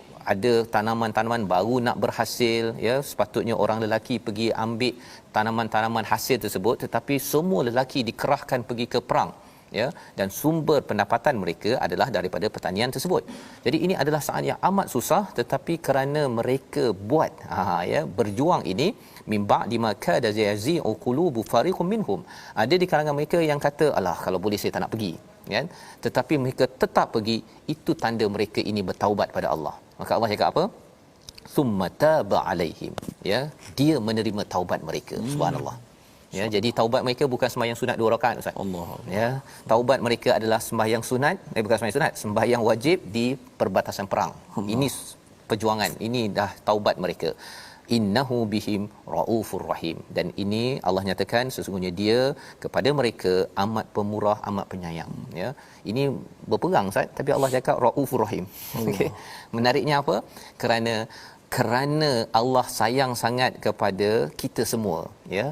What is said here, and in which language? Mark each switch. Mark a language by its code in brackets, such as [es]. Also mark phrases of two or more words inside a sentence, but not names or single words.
[ms] ada tanaman-tanaman baru nak berhasil, ya, sepatutnya orang lelaki pergi ambil tanaman-tanaman hasil tersebut, tetapi semua lelaki dikerahkan pergi ke perang, ya, dan sumber pendapatan mereka adalah daripada pertanian tersebut. Jadi ini adalah saat yang amat susah, tetapi kerana mereka buat ya, berjuang ini, mimba dimaka dazi qulubu fariqum minhum, ada di kalangan mereka yang kata, alah kalau boleh saya tak nak pergi, kan, tetapi mereka tetap pergi. Itu tanda mereka ini bertaubat pada Allah. Maka Allah cakap apa? [ar] ثم تاب عليهم, ya, [ms] dia menerima taubat mereka. Subhanallah. Ya, jadi taubat mereka bukan sembahyang sunat 2 rakaat, Ustaz. Allah. Ya, taubat mereka adalah sembahyang sunat, bukan sembahyang sunat, sembahyang wajib di perbatasan perang. Allah. Ini perjuangan, ini dah taubat mereka. [ar] إنه بهم رءوف رحيم, [ms] dan ini Allah nyatakan sesungguhnya dia kepada mereka amat pemurah, amat penyayang, ya. Ini berperang, Ustaz, tapi Allah cakap [ar] رءوف رحيم. [ms] Okey. Menariknya apa? Kerana Allah sayang sangat kepada kita semua, ya.